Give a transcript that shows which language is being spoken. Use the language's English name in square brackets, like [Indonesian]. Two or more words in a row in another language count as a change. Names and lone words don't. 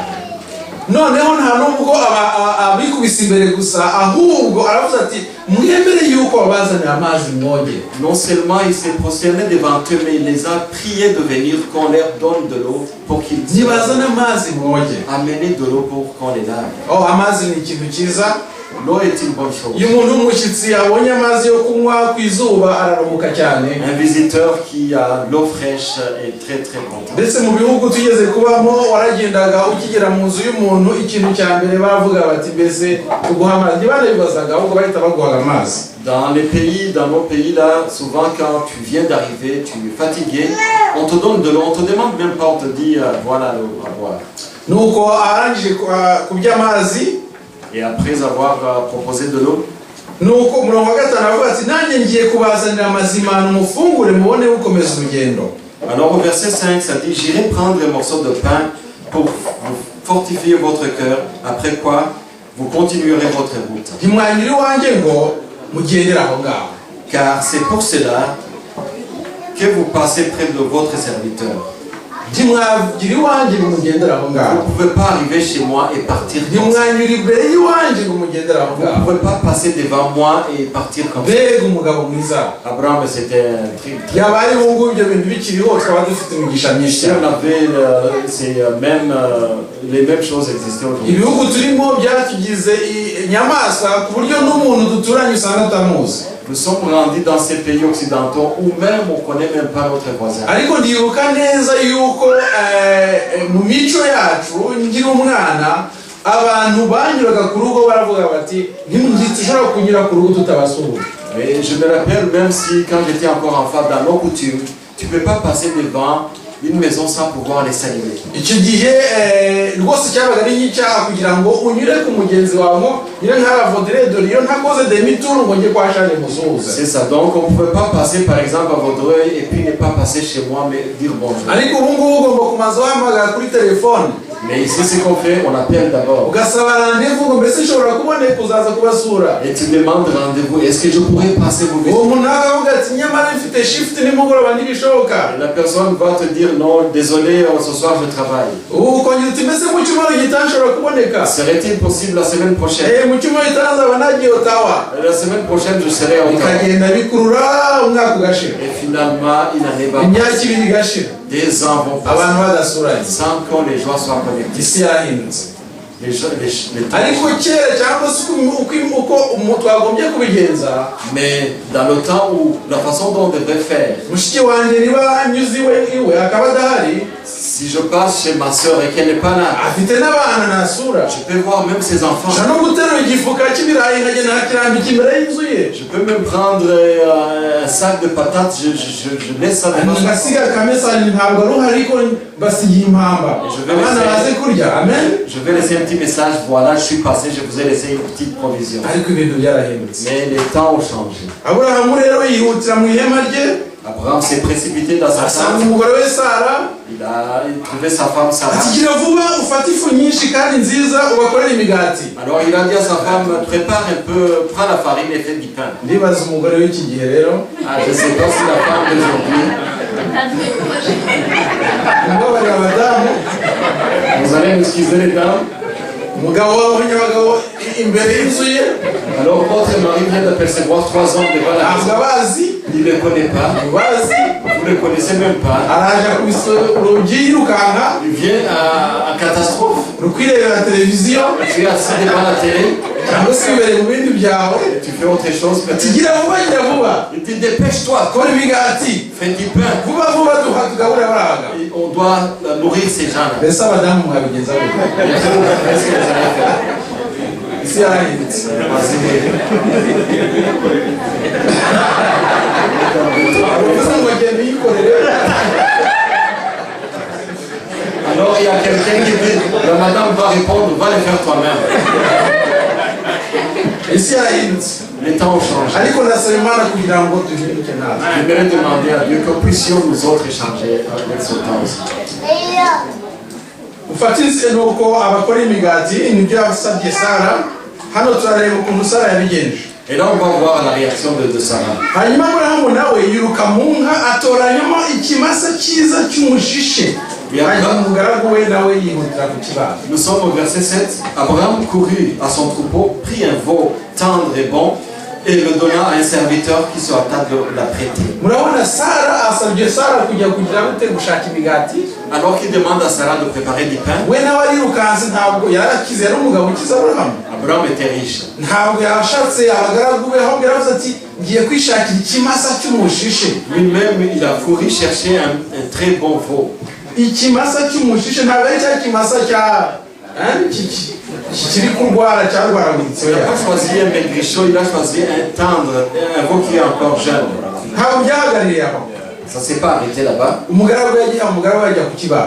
[French] Non seulement il s'est prosterné devant eux, mais il les a priés de venir, qu'on leur donne de l'eau pour qu'ils amenez de l'eau pour qu'on les lave. l'eau est une bonne chose. [Kinyarwanda] iyo umuntu w'umushyitsi abonye amazi yo kunywa ku izuba araruhuka cyane. [French] Un visiteur qui a l'eau fraîche est très très content. [Kinyarwanda] ndetse mu bihugu tugeze kubamo waragendaga ukigera mu nzu y'umuntu ikintu cya mbere bavuga bati mbese tuguha amazi banabibazaga ahubwo bahita baguha amazi. [French] Dans nos pays là, souvent quand tu viens d'arriver, tu es fatigué, on te donne de l'eau, on te demande même pas, on te dit voilà l'eau à boire. [Kinyarwanda] nuko arangije kubya amazi, [French] et après avoir proposé de l'eau, [Kinyarwanda] nuko umurongo wa gatanu avuga ati nanjye ngiye kubazanira amazimano mufungure mubone gukomeza urugendo. [French] Alors au verset 5 ça dit j'irai prendre un morceau de pain pour vous fortifier votre cœur, après quoi vous continuerez votre route. [Kinyarwanda] ntimwanyura iwanjye ngo mugendere aho ngaho. [French] Car c'est pour cela que vous passez près de votre serviteur. [Kinyarwanda] ntimwagira iwanjye ngo mugendere aho ngaho. [French] Vous ne pouvez pas arriver chez moi et partir comme ça. [Kinyarwanda] ntimwanyura imbere y'iwanjye ngo mugendere aho [French] Vous ne [Kinyarwanda] ngaho. [French] pouvez pas passer devant moi et partir comme ça. [Kinyarwanda] mbega umugabo mwiza. [French] Abraham c'était un truc. [Kinyarwanda] yaba ari ubu ngubu ibyo bintu bikiriho twaba dufite imigisha myinshi [French] Si on [Kinyarwanda] cyane. [French] avait les mêmes choses existaient aujourd'hui. [Kinyarwanda] ibihugu turimo byatugize inyamaswa ku buryo n'umuntu duturanye usanga atamuzi. [French] Nous sommes grandis dans ces pays occidentaux où même on ne connaît même pas notre voisin. [Kinyarwanda] ariko ndibuka neza yuko mu mico yacu ngira umwana abantu banyuraga ku rugo baravuga bati ntitushobora kunyura ku rugo tutabasuhuje. [French] Mais je me rappelle même si quand j'étais encore enfant dans nos coutumes, tu ne peux pas passer devant une maison sans pouvoir les saluer. [Kinyarwanda] icyo gihe rwose cyabaga ari nk'icyaha kugira ngo unyure ku mugenzi wawe nyine nk'aravoderedore iyo ntakoze demituru ngo njye kwa shane musuhuza. [French] C'est ça, donc on ne pouvait pas passer par exemple à Vaudreuil et puis ne pas passer chez moi mais dire bonjour. [Kinyarwanda] ariko ubu ngubu ugomba kumaza wahamagara kuri telefone. [French] Mais ici ce qu'on fait, on appelle d'abord. [Kinyarwanda] ugasaba randevu ngo mbese nshobora kuboneka uzaza kubasura. [French] Et tu demandes rendez-vous, est-ce que je pourrais passer vous [Kinyarwanda] uwo [French] visiter? [Kinyarwanda] muntu akavuga ati nyamara mfite shift nimugoroba ntibishoboka. [French] Et la personne va te dire non, désolé, ce soir je travaille. [Kinyarwanda] ubu ukongera uti mbese mu cyumweru gitaha nshobora kuboneka. [French] Serait-il possible la semaine prochaine? [Kinyarwanda] mu cyumweru gitaha nzaba nagiye Ottawa. [French] La semaine prochaine je serai au Ottawa. [Kinyarwanda] bikagenda bikurura umwaka ugashira. [French] Et finalement, il n'arrive pas. [Kinyarwanda] imyaka ibiri igashira. [French] Des ans vont [Kinyarwanda] abantu [French] passer [Kinyarwanda] badasuranye. [French] sans que les gens soient connectés. [Kinyarwanda] isi yarahindutse. [French] Les temps. [Kinyarwanda] ariko kera cyangwa se uko twagombye kubigenza. [French] Mais dans le temps où la façon dont on devrait faire, [Kinyarwanda] mushiki wanjye niba anyuze iwe akaba adahari, [French] si je passe chez ma soeur et qu'elle n'est pas là, [Kinyarwanda] afite n'abana nasura, [French] je peux voir même ses enfants. [Kinyarwanda] nshobora no guterura igifuka cy'ibirayi nkagenda nkakirambika imbere y'inzu ye. [French] Je peux même prendre un sac de patates, je laisse ça devant moi. [Kinyarwanda] ngasiga akamesani ntabwo ari uhari ko basigiye impamba abana baze kurya. amen. [French] Je vais laisser un petit message, voilà, je suis passé, je vous ai laissé une petite provision. [Kinyarwanda] ariko ibintu byarahindutse. [French] Mais les temps ont changé. [Kinyarwanda] aburahamu rero yihutira mu ihema rye, [French] Abraham s'est précipité dans sa [Kinyarwanda] asanga [French] tente. [Kinyarwanda] umugore we Sara, [French] Il a trouvé sa femme Sarah. [Kinyarwanda] ati gira vuba ufate ifu nyinshi kandi nziza ubakorere imigati. [French] Alors il a dit à sa femme, prépare un peu, prends la farine et fais du pain. [Kinyarwanda] ndibaza umugore w'iki gihe rero, [French] Je ne sais pas si la femme d'aujourd'hui, [Kinyarwanda] umbabarira abadamu, [French] vous allez m'excuser les dames. [Kinyarwanda] umugabo w'abanyabagabo imbere y'inzu ye [French] Alors votre mari vient d'apercevoir 3 hommes devant la [Kinyarwanda] ntabwo [French] maison. [Kinyarwanda] abazi, [French] Il ne les connaît pas, [Kinyarwanda] bazi, [French] vous ne les connaissez même pas. [Kinyarwanda] araje akubise urugi yirukanka, [French] Il vient à catastrophe. [Kinyarwanda] uri kwirebera televiziyo [French] Tu es assis devant la télé, [Kinyarwanda] cyangwa se wibereye mu bindi byawe, [French] et tu fais autre chose. [Kinyarwanda] ati [French] peut-être. [Kinyarwanda] gira vuba gira vuba [French] Il dit dépêche-toi, [Kinyarwanda] kora imigati, [French] fais du pain. [Kinyarwanda] vuba vuba duha tugaburira abaraga. [French] Et on doit nourrir ces gens-là. [Kinyarwanda] mbese abadamu mwabigenza gute? [French] Et vous, qu'est-ce que vous allez faire? [Kinyarwanda] isi yarahindutse. uvuze ngo genda uyikorere. [French] Alors il y a quelqu'un qui dit, la madame va répondre, va le faire toi-même. [Kinyarwanda] isi yarahindutse. [French] Les temps ont changé. [Kinyarwanda] ariko ndasaba imana kugira ngo duhinduke natwe. [French] J'aimerais demander à Dieu que puissions nous autres échanger avec ce temps aussi. [Kinyarwanda] ufatise nuko abakora imigati nibyo yasabye Sara. hano turareba ukuntu Sara yabigenje. [French] Et là, on va voir la réaction de Sarah. [Kinyarwanda] hanyuma Aburahamu nawe yiruka mu nka atoranyamo ikimasa cyiza cy'umushishe, hanyuma umugaragu we nawe yihutira kukibaga. [French] Nous sommes au verset 7. Abraham courut à son troupeau, prit un veau tendre et bon, et le donna à un serviteur qui se hâta de la prêter. [Kinyarwanda] murabona Sara asabye Sara kujya kugira gute gushaka imigati [French] Alors qu'il demande à Sarah de préparer du pain, [Kinyarwanda] we nawe arirukanse ntabwo yarakize yari umugabo ukiza Aburahamu [French] Abraham était riche. [Kinyarwanda] ntabwo yashatse abagaragu be ahubwo yaravuze ati ngiye kwishakira ikimasa cy'umushishe [French] Lui-même, il a couru chercher un très bon veau. [Kinyarwanda] ikimasa cy'umushishe ntabwo ari cya kimasa cya kiri kurwara cyarwaraguritse [French] Il n'a pas choisi un maigrichon, il a choisi un tendre, un veau qui est encore jeune. [Kinyarwanda] ntabwo byahagarariye aho [French] Ça ne s'est pas arrêté là-bas. [Kinyarwanda] umugaragu yajya kukibaga